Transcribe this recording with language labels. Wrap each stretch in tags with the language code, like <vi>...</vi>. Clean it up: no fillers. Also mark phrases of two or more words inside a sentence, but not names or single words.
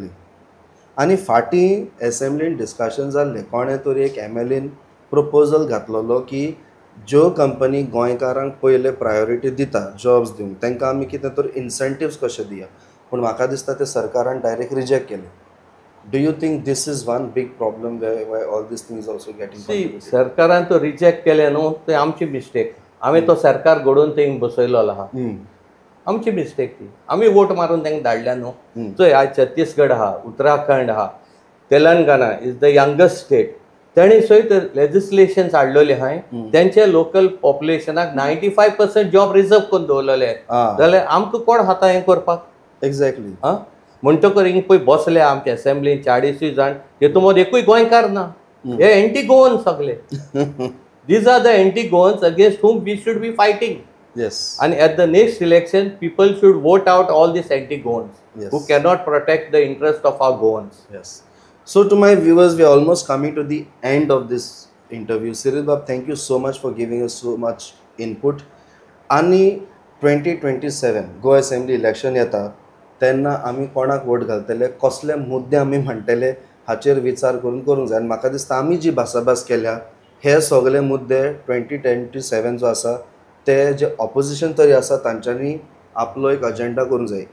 <kok>एक्झॅक्टली. आनी फाटीं एसेंब्लीन डिस्कशन जाल्लें कोणे तरी एक MLAन प्रपोजल घातलेलो की ज्यो कंपनी गोंयकारांक पयले प्रायोरिटी दिता जॉब्स दिवंक तांकां आमी कितें तरी इन्सेंटिव्स कशे दिया पूण म्हाका दिसता ते सरकारान</kok> <en>direct reject</en> <kok>केले.</kok> <en>Do you think this is one big problem why all these things also getting</en> <kok>सरकारान तो रिजेक्ट केले न्हू ते आमची मिस्टेक. आमी तो सरकार घडोवन थंय बसयलो आहा आमची मिस्टेक ती. आमी वोट मारून तांकां धाडल्या न्हू. चोय आज छत्तीसगड आहा, उत्तराखंड आहा, तेलंगणा</kok> <en>is the youngest state.</en> <kok>तेणी सयत लेजिस्लेशन्स हाडलेले आहाय तेंचे</kok> <en>local population</en> <kok>95% जॉब रिजर्व करून दवरलेले जाल्यार आमकां कोण खाता हें करपाक. एक्झॅक्टली. म्हणटकर हिंग पळय बसले आमच्या एसेंब्लीन 40 जाण हेतून मद एकूय गोंयकार ना. हे एंटी गोवन सगळे.</kok> <en>These are the anti Goans against whom we should be fighting. Yes. And at the next election, people should vote out all these anti-Goans who cannot protect the interest of our Goans. Yes. So to my viewers, we are almost coming to the end of this interview. Cyril Bab, thank you so much for giving us so much input.</en> <kok>Ani 2027 Goa Assembly election येता तेन्ना आमी कोणाक वोट घालतले कसले मुद्दे आमी म्हणटले हाचेर विचार करूंक जाय. आनी म्हाका दिसता आमी जी भासाभास केल्या हे सगळे मुद्दे 2027 जो आसा ते जे ऑपोजिशन तरी आसा तांच्यांनी आपलो एक अजेंडा करूंक जाय.</kok>